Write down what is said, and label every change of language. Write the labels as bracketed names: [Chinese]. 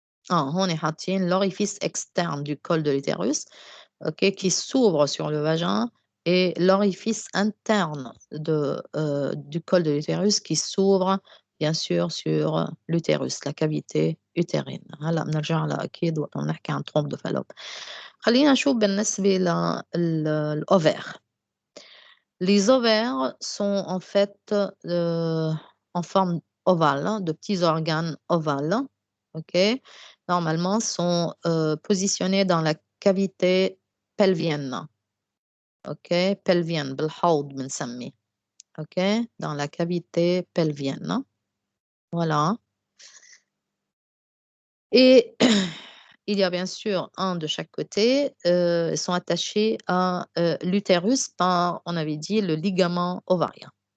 [Arabic] هون حاطين [French] l'orifice externe du col de l'utérus OK, qui s'ouvre sur le vagin et l'orifice interne du col de l'utérus qui s'ouvre bien sûr sur l'utérus, la cavité utérine. [Arabic] هلا بنرجع لها أكيد وقت نحكي عن trompe de Fallope. خلينا نشوف بالنسبة للأوفير. [French] Les ovaires sont en fait en forme ovale, de petits organes ovales. OK, normalement sont positionnés dans la cavité pelvienne. OK pelvienne [Arabic] بالحوض بنسميه [French] OK dans la cavité pelvienne voilà et il y a bien sûr un de chaque côté ils sont attachés à l'utérus par on avait dit le ligament ovarien.